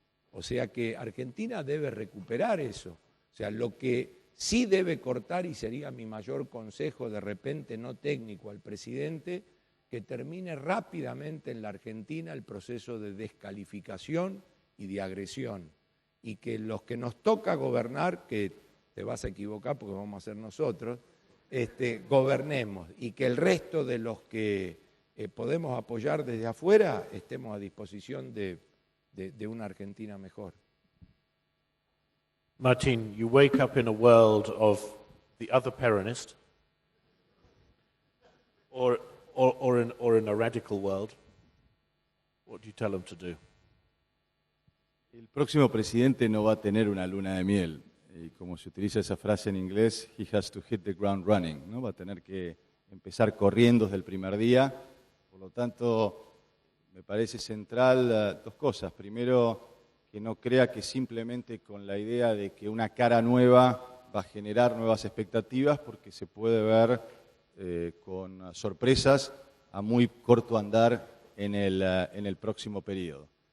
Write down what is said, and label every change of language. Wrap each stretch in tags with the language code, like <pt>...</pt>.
<es>O sea que Argentina debe recuperar eso. O sea, lo que sí debe cortar, y sería mi mayor consejo de repente no técnico al presidente, que termine rápidamente en la Argentina el proceso de descalificación y de agresión. Y que los que nos toca gobernar, que te vas a equivocar porque vamos a ser nosotros, gobernemos y que el resto de los que podemos apoyar desde afuera estemos a disposición de una Argentina mejor.</es> <en>Martin, you wake up in a world of the other Peronist, or in a radical world. What do you tell them to do?</en> <es>El próximo presidente no va a tener una luna de miel. Y como se utiliza esa frase en inglés,</es> <en>he has to hit the ground running,</en> <es>¿no? Va a tener que empezar corriendo desde el primer día. Por lo tanto, me parece central dos cosas. Primero, que no crea que simplemente con la idea de que una cara nueva va a generar nuevas expectativas, porque se puede ver con sorpresas a muy corto andar en el próximo periodo.</es>